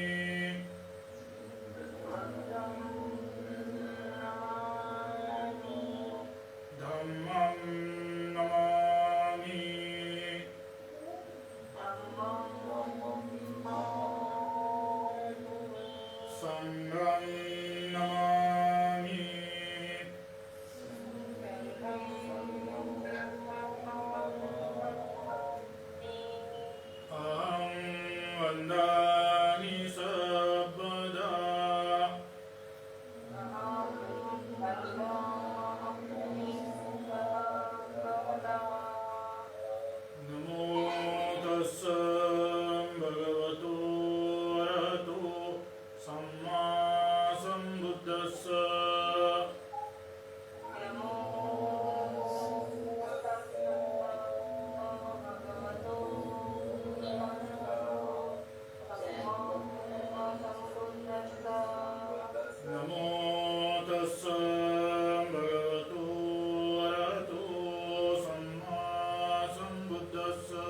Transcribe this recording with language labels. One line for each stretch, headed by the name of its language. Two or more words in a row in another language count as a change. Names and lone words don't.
Pali: धम्मं नमामि। संघं नमामि। अहं वन्दामि सर्वदा नमो तस्स भगवतो अरहतो सम्मा सम्बुद्धस्स। नमो तस्स भगवतो अरहतो सम्मा सम्बुद्धस्स।